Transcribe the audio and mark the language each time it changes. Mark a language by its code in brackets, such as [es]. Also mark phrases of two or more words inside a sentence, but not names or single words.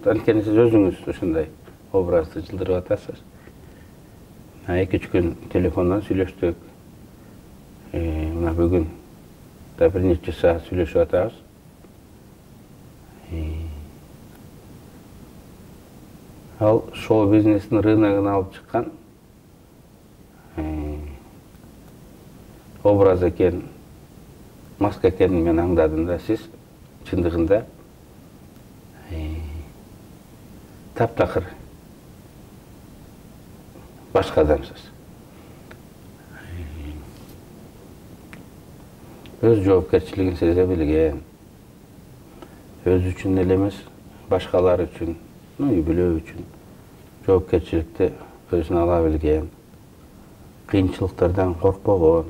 [ky] Анткени сиз өзүңүз ушундай образды жылдырып атасыз. 2-3 күн телефондон сүйлөштүк. Мына бүгүн да бир нече саат сүйлөшүп атабыз. [kk] Ал шоу-бизнестің рыногын алып шыққан образ екен, маска екенін мен аңдадым да, сіз шындығында таптақыр башқа адамсыз. [ky] Өз жоопкерчилигин сезе билген, өз үчүн эле эмес, башкалар үчүн, үй бүлө үчүн жоопкерчиликти өзүнө ала билген, кыйынчылыктардан коркпогон.